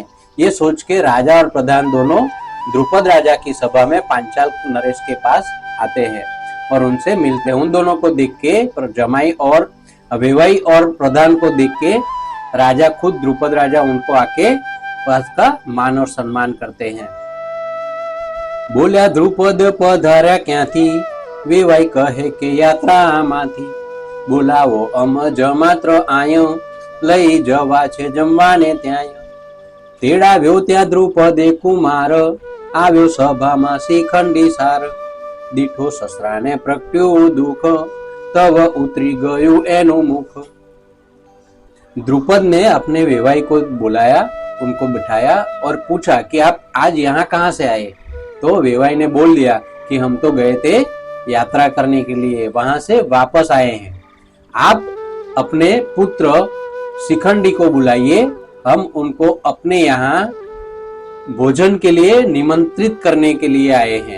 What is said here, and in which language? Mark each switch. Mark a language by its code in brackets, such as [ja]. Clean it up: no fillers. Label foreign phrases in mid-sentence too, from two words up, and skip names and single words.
[hi] ये सोच के राजा और प्रधान दोनों द्रुपद राजा की सभा में पांचाल नरेश के पास आते हैं और उनसे मिलते हैं। उन दोनों को देख के जमाई और अभिवाई और प्रधान को देख के राजा खुद द्रुपद राजा उनको आके पास का मान और सम्मान करते हैं। [gu] બોલ્યા દ્રુપદ પધાર્યા ક્યાંથી, વેવાઈ કહે કે યાત્રા માથી। બોલાવો અમ જમાત્ર આયો, લઈ જવા છે જમવાને ત્યાય। તેડાવ્યો ત્યા દ્રુપદે કુમાર, આવ્યો સભામાં શિખંડી સાર। દીઠો સસરાને પ્રગટ્યું દુઃખ, तब उतरी गયું એનું મુખ। [hi] द्रुपद ने अपने वेवाई को बुलाया, उनको बिठाया और पूछा कि आप आज यहाँ कहाँ से आए। तो वेवाई ने बोल दिया कि हम तो गए थे यात्रा करने के लिए, वहां से वापस आए हैं। आप अपने पुत्र शिखंडी को बुलाइए, हम उनको अपने यहाँ भोजन के लिए निमंत्रित करने के लिए आए हैं।